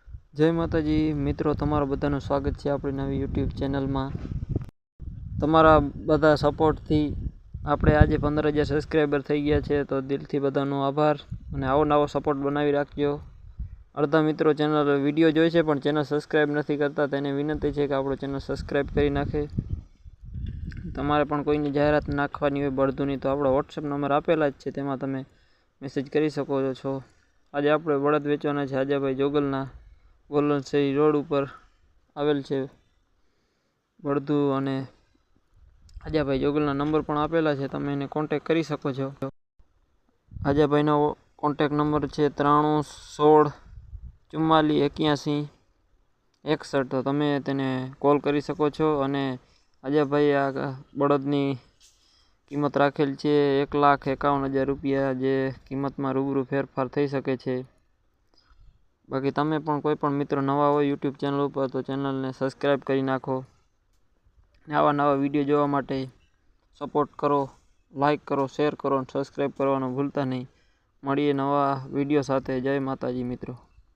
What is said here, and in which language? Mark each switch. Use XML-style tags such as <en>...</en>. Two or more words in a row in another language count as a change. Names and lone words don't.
<gu>જય માતાજી મિત્રો, તમારા બધાનું સ્વાગત</gu> <hi>है अपनी</hi> <gu>નવી યૂટ્યૂબ ચેનલ માં। તમારા બધા સપોર્ટ થી આપણે આજ 15,000 સબ્સ્ક્રાઇબર થઈ ગયા હૈ, તો દિલ થી બધાનો આભાર ઔર આવો નવો સપોર્ટ બનાવી રાખજો। અર્ધા મિત્રો ચેનલ વિડિયો જોઈ છે પણ ચેનલ સબ્સ્ક્રાઇબ નહીં કરતા, તેને વિનંતી હૈ કિ આપણો ચેનલ સબ્સ્ક્રાઇબ કરી નાખે। તમારે પણ કોઈની જાહેરાત નાખવાની હોય બળદુની તો આપણો વ્હોટ્સએપ નંબર આપેલા જ છે, તેમાં તમે મેસેજ કરી શકો છો। આજ આપણે બળદ વેચવાના છે આજાભાઈ જોગલના વોલનસરી રોડ પર આવેલ છે બળદૂ, અને આજાભાઈ જોગલના નંબર પણ આપેલા છે, તમે એને કૉન્ટેક્ટ કરી શકો છો। આજાભાઈનો કૉન્ટેક્ટ નંબર છે 93 16 44 81 61, તો તમે તેને કૉલ કરી શકો છો। અને આજાભાઈ આ બળદની કિંમત રાખેલ છે 1,51,000 રૂપિયા, જે કિંમત મેં રૂબરૂ ફેરફાર થઈ સકે છે। બાકી તમે પણ કોઈ પણ મિત્ર નવા હો યૂટ્યૂબ ચેનલ પર તો ચેનલ ને સબ્સ્ક્રાઇબ કરી નાખો। આવા નવા વિડિયો જોવા માટે સપોર્ટ કરો, લાઇક કરો, શેર કરો, સબ્સ્ક્રાઇબ કરવાનું ભૂલતા નહીં। મળીએ નવા વિડિયો સાથે. જય માતાજી મિત્રો।</gu>